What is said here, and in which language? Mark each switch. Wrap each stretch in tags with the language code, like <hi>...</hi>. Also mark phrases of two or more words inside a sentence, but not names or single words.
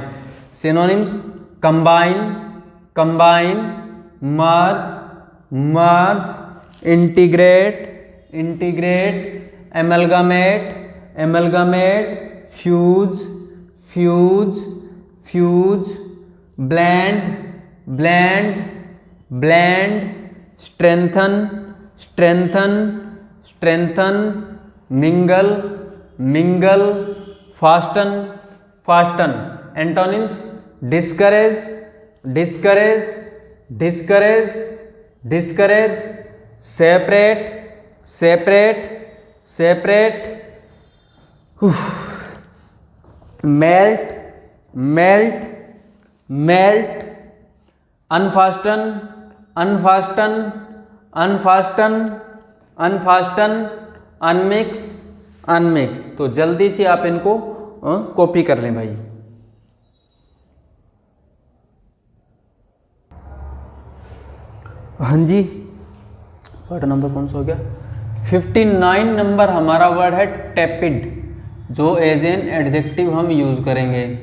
<en>synonyms combine, combine, merge, merge, integrate, integrate, amalgamate, amalgamate, fuse, fuse, fuse, blend, blend, blend, strengthen, strengthen, strengthen, mingle, mingle, fasten, fasten. antonyms discourage, discourage, discourage, discourage, separate, separate, separate, melt, melt, melt, unfasten, unfasten, unfasten, unfasten, unmix, unmix.</en> <hi>तो जल्दी से आप इनको कॉपी कर लें भाई। हाँ जी,</hi> <en>word number</en> <hi>कौन सा हो गया, 59 नंबर हमारा वर्ड है टेपिड, जो</hi> <en>as an adjective</en> <hi>हम यूज करेंगे।</hi>